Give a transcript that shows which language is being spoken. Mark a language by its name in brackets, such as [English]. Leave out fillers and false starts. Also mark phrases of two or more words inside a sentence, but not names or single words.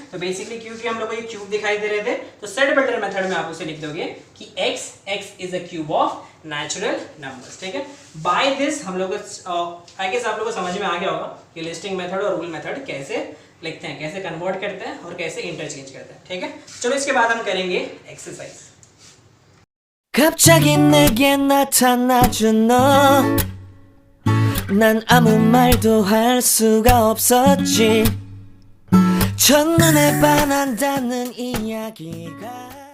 [Hindi] तो बेसिकली क्योंकि हम लोग को ये क्यूब दिखाई दे रहे थे, तो [English] set builder method [Hindi] में आप उसे लिख दोगे कि [English] x is a cube of natural numbers, [Hindi] ठीक है। [English] by this [Hindi] हम लोग [English] I guess [Hindi] आप लोगों को समझ में आ गया होगा कि [English] listing method [Hindi] और [English] rule method [Hindi] कैसे लिखते हैं, कैसे कन्वर्ट करते हैं और कैसे इंटरचेंज करते हैं, ठीक है। चलो इसके बाद हम करेंगे एक्सरसाइज। [Korean] 갑자기 내게 나타나준 너, 난 아무 말도 할 수가 없었지. 첫눈에 반한다는 이야기가